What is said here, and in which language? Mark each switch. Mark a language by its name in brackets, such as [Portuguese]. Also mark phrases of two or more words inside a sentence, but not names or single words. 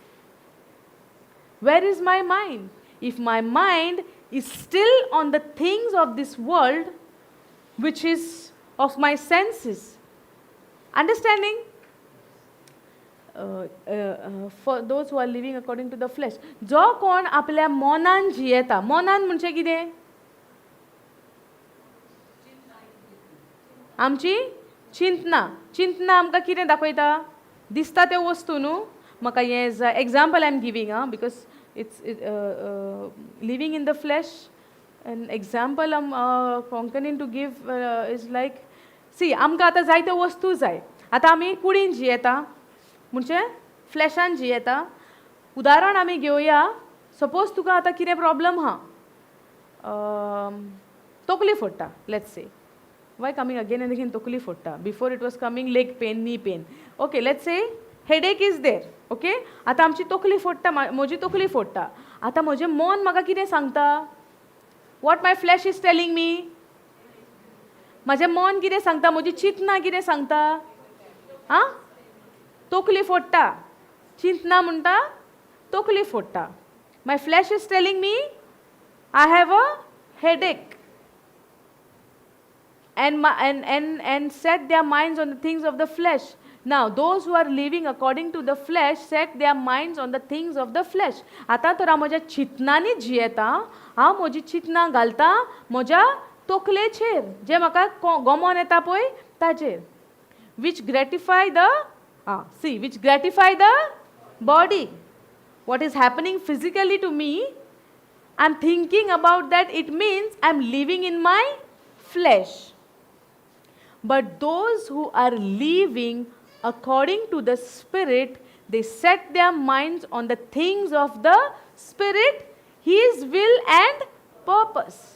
[English] Where is my mind? If my mind is still on the things of this world, which is of my senses. Understanding? for those who are living according to the flesh. [Konkani] जो कोण आपल्या मोनान जियेता, मोनान म्हणजे कितें? आमची चिंतना आमकां कितें दाखयता? दिसता त्यो वस्तू न्हू. म्हाका हें [English] example I'm giving, because it's living in the flesh. An example I'm concluding to give is like, see, [Konkani] आमकां आतां जायत्यो वस्तू जाय. आतां आमी कुडीन जियेता, म्हणजे फ्लॅशान जियेता. उदाहरण आमी घेवया. सपोज तुका आतां कितें प्रॉब्लम आहा, तकली फोडटा, [English] Let's say. Why coming again and again [Konkani] तकली फोडटा? [English] Before it was coming leg pain, knee pain. Okay, let's say headache is there. Okay? [Konkani] आतां आमची तकली फोडटा, म्हजी तकली फोडटा. आतां म्हजें मन म्हाका कितें सांगता? [English] What my flesh is telling me? [Konkani] म्हजें मन कितें सांगता? म्हजी चिंतना कितें सांगता? आं? तकली फोडटा. चिंतना म्हणटा तकली फोडटा. [English] My flesh is telling me I have a headache. And set their minds on the things of the flesh. Now, those who are living according to the flesh set their minds on the things of the flesh. [Konkani] आतां तर हांव म्हज्या चिंतनांनी जियेता, हांव म्हजी चिंतनां घालता म्हज्या तकलेचेर, जे म्हाका गमोन येता पळय ताचेर. [English] Which gratify the body. What is happening physically to me, I'm thinking about that, it means I'm living in my flesh. But those who are living according to the Spirit, they set their minds on the things of the Spirit, His will and purpose.